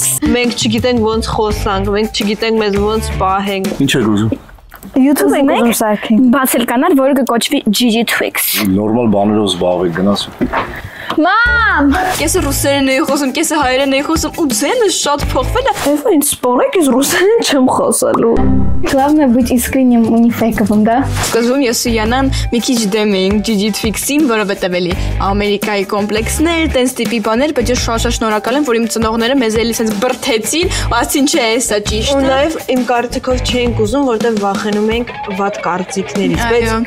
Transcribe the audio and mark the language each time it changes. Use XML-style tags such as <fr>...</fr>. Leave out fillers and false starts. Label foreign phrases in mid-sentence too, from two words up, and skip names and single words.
<hy>Մենք չգիտենք ոնց խոսանք, մենք չգիտենք մեզ ոնց պահենք։ Ինչ եք ուզում։ YouTube-ը ուզում սարքենք։ Բացել կանալ, որը կկոչվի G-Twix։ Նորմալ բաներով զբաղվեք, գնաս։ Մամ! Կեսը ռուսերեն էի խոսում, կեսը հայերեն էի խոսում, ու ձենը շատ փոխվել է։ Էվա ինձ սպորեք, ես ռուսերեն չեմ խոսալու։</hy> <ru>Главное быть искренним и не фейковым, да?</ru> <hy>Սկզբում ես ու Յանան մի քիչ դեմ էինք G-Twix-ին, որովհետև էլի Ամերիկայի կոմպլեքսներ, տենց տիպի բաներ, բայց ես շատ շնորհակալ եմ, որ իմ ծնողները մեզ էլի սենց բրթեցին, ու ասին չէ, սա ճիշտ է։ Ու նաև իմ կարծիքով չէինք ուզում, որովհետև վախենում ենք վատ կարծիքներից, բայց</hy>